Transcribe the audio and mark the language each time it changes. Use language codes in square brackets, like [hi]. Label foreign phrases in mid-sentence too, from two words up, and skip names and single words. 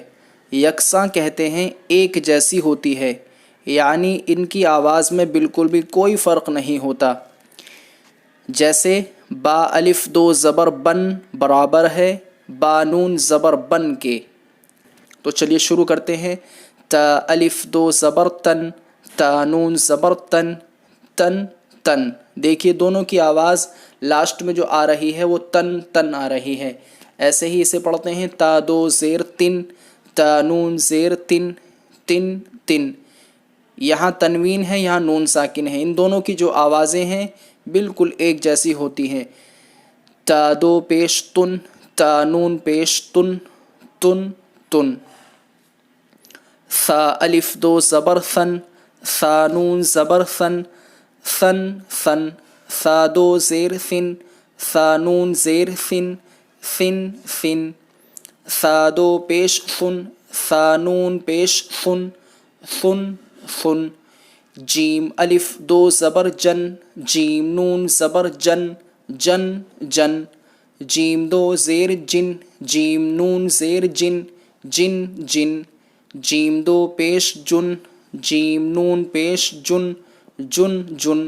[ur] یکساں کہتے ہیں ایک جیسی ہوتی ہے، یعنی ان کی آواز میں بالکل بھی کوئی فرق نہیں ہوتا۔ جیسے با الف دو زبر بن برابر ہے با نون زبر بن کے۔ تو چلیے شروع کرتے ہیں۔ تا الف دو زبر تن، تا نون زبر تن، تن تن۔ دیکھیے دونوں کی آواز لاسٹ میں جو آ رہی ہے وہ تن تن آ رہی ہے۔ ایسے ہی اسے پڑھتے ہیں تا دو زیر تن، تا نون زیر تن، تن تن۔ یہاں تنوین ہے، یہاں نون ساکن ہے، ان دونوں کی جو آوازیں ہیں بالکل ایک جیسی ہوتی ہیں۔ تا دو پیش تن، تا نون پیش تن، تن تن۔ ثا الف دو زبر ثن، ثا نون زبر ثن، ثن ثن۔ ثا دو زیر ثن، ثا نون زیر ثن، ثن ثن۔ ثا دو پیش ثن، ثا نون پیش ثن، ثن ثن۔ جیم الف دو زبر جن، جیم نون زبر جن، جن جن۔ جیم دو زیر جن، جیم نون زیر جن، جن جن۔ جیم دو پیش جن، جیم نون پیش جن، جن جن۔